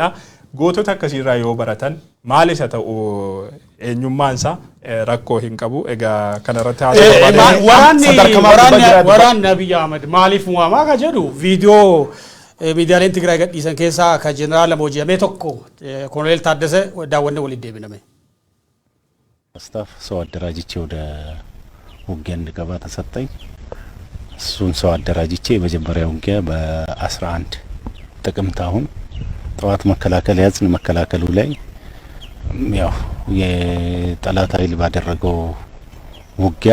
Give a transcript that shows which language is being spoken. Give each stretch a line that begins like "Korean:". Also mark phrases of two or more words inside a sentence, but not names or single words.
Oromo: Gootota akkasiirraa yoo baratan maal isa ta'u eenyummaansa rakkoo hin qabu. Egaa kanarratti waraanni Abiy Ahmed maaliif waamaa ka jedhu viidiyoo miidiyaaleen Tigraay gadhiisan keessaa ka jeneraala booji'amee tokko Koloneel Taaddasee daawwannee waliin deebiname.
Amharic: ስታፍ ሰው አደራጅቼ ወደ ውጊያ እንድገባ ተሰጠኝ። እሱን ሰው አደራጅቼ የመጀመሪያው ውጊያ በ11 ጥቅምት አሁን ጠዋት መከላከል ያዝን። መከላከሉ ላይ ያው የጠላት ኃይል ባደረገው ውጊያ